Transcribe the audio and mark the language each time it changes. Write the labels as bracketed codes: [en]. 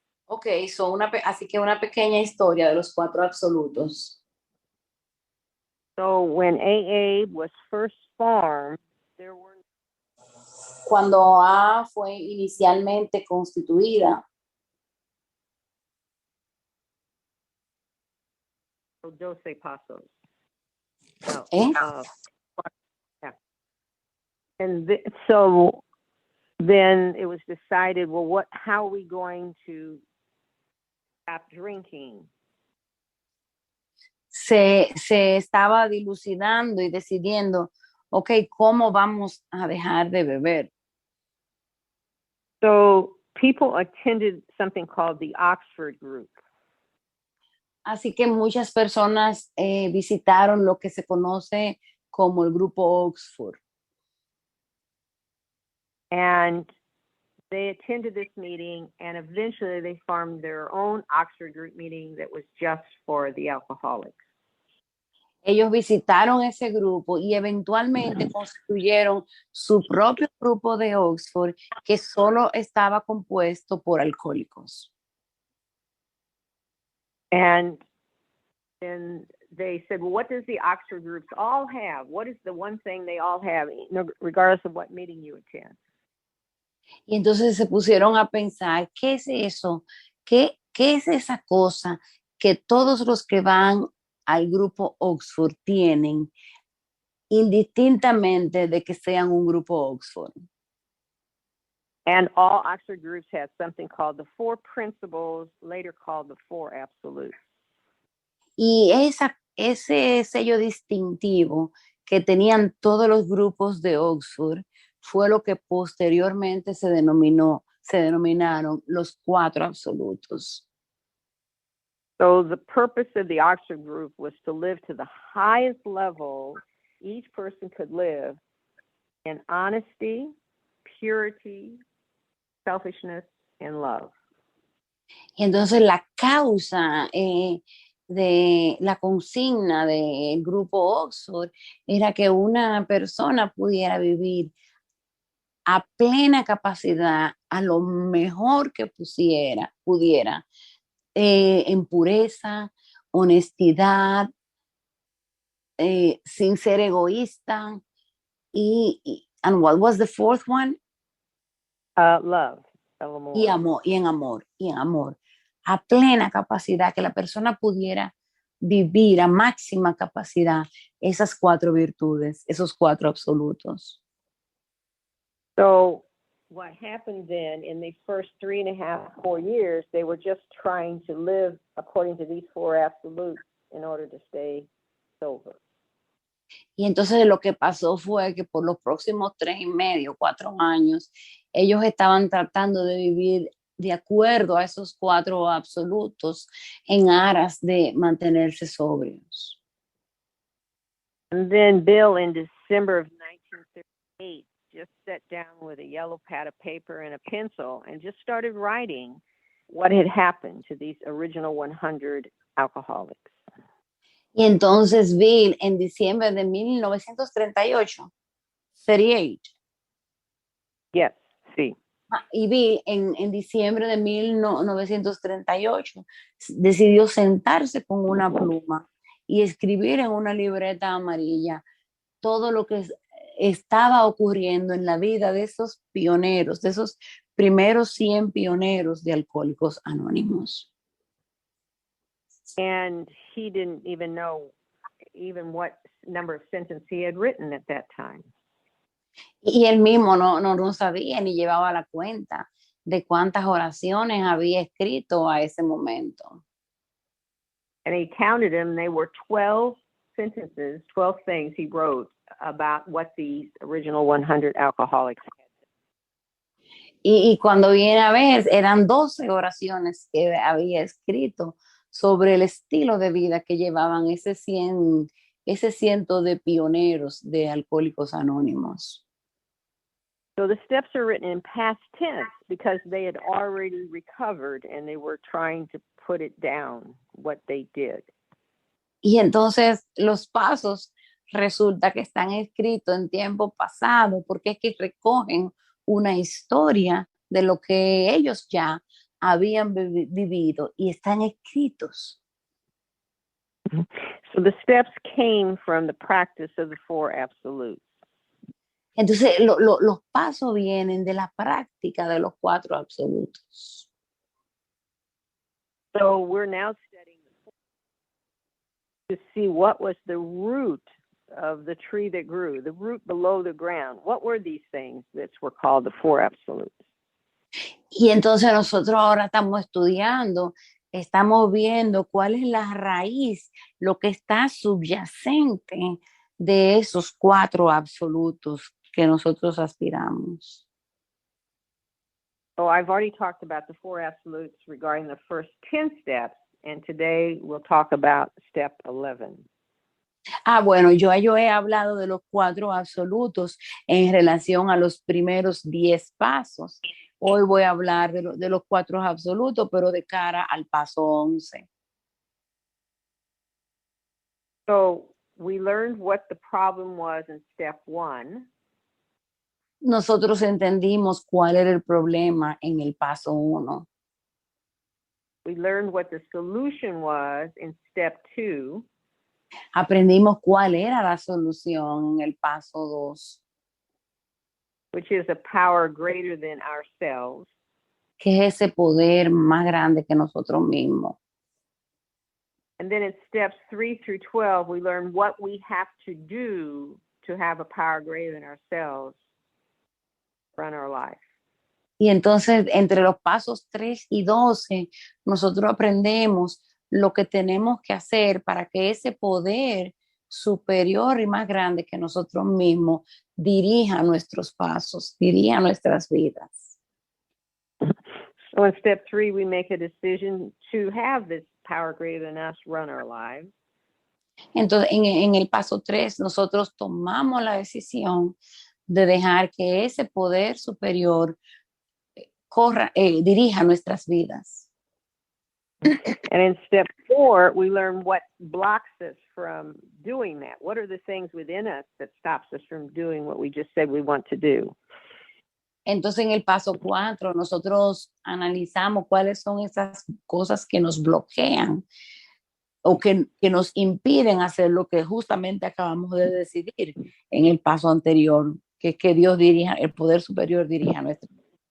[en] Okay, so [es] así que una pequeña historia de los 4 absolutos. [en] So when AA was first formed, there were... [es] Cuando A fue inicialmente constituida, 12 pasos. Yeah. [en] And so then it was decided, well, how are we going to stop drinking? [es] Se estaba dilucidando y decidiendo, okay, ¿cómo vamos a dejar de beber? [en] So people attended something called the Oxford Group. [es] Así que muchas personas visitaron lo que se conoce como el grupo Oxford. [en] And they attended this meeting, and eventually they formed their own Oxford Group meeting that was just for the alcoholics. [es] Ellos visitaron ese grupo y eventualmente constituyeron su propio grupo de Oxford que solo estaba compuesto por alcohólicos. [en] And then they said, well, what does the Oxford groups all have? What is the one thing they all have, regardless of what meeting you attend? [es] Y entonces se pusieron a pensar, ¿qué es eso? ¿Qué es esa cosa que todos los que van al grupo Oxford tienen, indistintamente de que sean un grupo Oxford? [en] And all Oxford groups had something called the 4 principles, later called the 4 absolutes. [es] Y ese sello distintivo que tenían todos los grupos de Oxford fue lo que posteriormente se denominaron los 4 absolutos. [en] So the purpose of the Oxford group was to live to the highest level each person could live in honesty, purity, selfishness, and love. [es] Y entonces la causa de la consigna del grupo Oxford era que una persona pudiera vivir a plena capacidad, a lo mejor que pudiera, en pureza, honestidad, sin ser egoísta. [en] And what was the 4th one? Love. [es] Y en amor. A plena capacidad, que la persona pudiera vivir a máxima capacidad esas 4 virtudes, esos 4 absolutos. [en] So what happened then in the first 3.5, 4 years, they were just trying to live according to these 4 absolutes in order to stay sober. [es] Y entonces lo que pasó fue que por los próximos 3.5, 4 años, ellos estaban tratando de vivir de acuerdo a esos 4 absolutos en aras de mantenerse sobrios. [en] And then Bill, in December of 1938, just sat down with a yellow pad of paper and a pencil and just started writing what had happened to these original 100 alcoholics. [es] Y entonces Bill, en diciembre de 1938, 38, [en] Yes, [es] sí. y Bill en diciembre de 1938 decidió sentarse con una pluma y escribir en una libreta amarilla todo lo que estaba ocurriendo en la vida de esos pioneros, de esos primeros 100 pioneros de Alcohólicos Anónimos. [en] And he didn't even know even what number of sentences he had written at that time. [es] Y él mismo no sabía ni llevaba la cuenta de cuántas oraciones había escrito a ese momento. [en] And he counted them. They were 12 sentences, 12 things he wrote about what these original 100 alcoholics had. [es] Y cuando viene a ver, eran 12 oraciones que había escrito sobre el estilo de vida que llevaban ese ciento de pioneros de Alcohólicos Anónimos. [en] So the steps are written in past tense because they had already recovered and they were trying to put it down, what they did. [es] Y entonces los pasos resulta que están escritos en tiempo pasado porque es que recogen una historia de lo que ellos ya habían vivido y están escritos. [en] So the steps came from the practice of the four absolutes. [es] Entonces los pasos vienen de la práctica de los 4 absolutos. [en] So we're now studying to see what was the root of the tree that grew, the root below the ground. What were these things that were called the four absolutes? [es] Y entonces nosotros ahora estamos estudiando, estamos viendo cuál es la raíz, lo que está subyacente de esos 4 absolutos que nosotros aspiramos. [en] So I've already talked about the four absolutes regarding the first 10 steps, and today we'll talk about step 11. [es] Bueno, yo he hablado de los 4 absolutos en relación a los primeros 10 pasos. Hoy voy a hablar de los 4 absolutos, pero de cara al paso 11. [en] So we learned what the problem was in step 1. [es] Nosotros entendimos cuál era el problema en el paso 1. [en] We learned what the solution was in step 2. [es] Aprendimos cuál era la solución en el paso 2. [en] Which is a power greater than ourselves. [es] Que es ese poder más grande que nosotros mismos. [en] And then in steps 3 through 12, we learn what we have to do to have a power greater than ourselves run our life. [es] Y entonces, entre los pasos 3 y 12, nosotros aprendemos lo que tenemos que hacer para que ese poder superior y más grande que nosotros mismos dirija nuestros pasos, dirija nuestras vidas. [en] So in step 3, we make a decision to have this power greater than us run our lives. [es] Entonces, en el paso 3, nosotros tomamos la decisión de dejar que ese poder superior dirija nuestras vidas. [en] And in step 4, we learn what blocks us from doing that. What are the things within us that stops us from doing what we just said we want to do? [es] Entonces, en el paso 4, nosotros analizamos cuáles son esas cosas que nos bloquean o que nos impiden hacer lo que justamente acabamos de decidir en el paso anterior, que es que Dios dirija, el poder superior dirija nuestra vida.